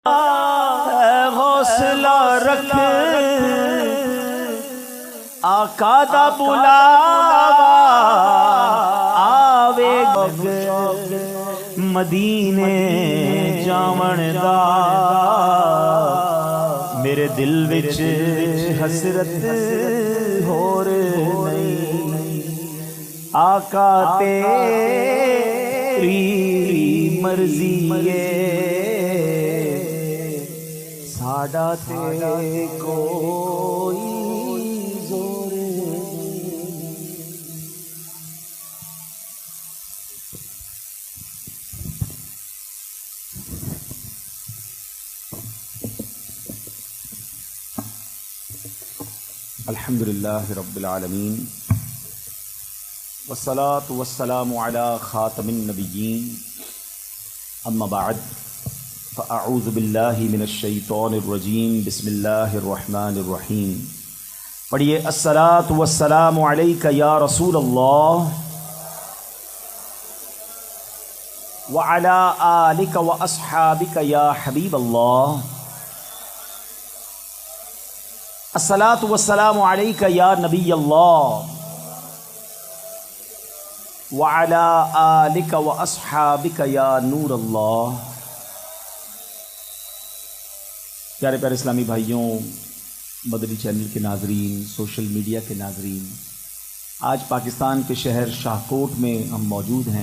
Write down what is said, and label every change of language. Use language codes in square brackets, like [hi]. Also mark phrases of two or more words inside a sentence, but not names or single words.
[pa] حوصلہ رکھ آقا دا بلاوا آوے مدینے جاون دا میرے دل وچ حسرت ہور نہیں آقا تیری مرضی ہے ساڈا تے کوئی زور [ar] الحمدللہ رب العالمین والصلاة والسلام علی خاتم النبیین اما بعد فاعوذ باللہ من الشیطان الرجیم بسم اللہ الرحمن الرحیم پڑھیے الصلاة والسلام علیک یا رسول اللہ وعلی آلک واصحابک یا حبیب اللہ الصلاۃ والسلام علیک یا نبی اللہ وعلی آلک واصحابک یا نور اللہ۔ [ur] پیارے پیارے اسلامی بھائیوں، مدنی چینل کے ناظرین، [en] social media [ur] کے ناظرین، آج پاکستان کے شہر شاہکوٹ میں ہم موجود ہیں۔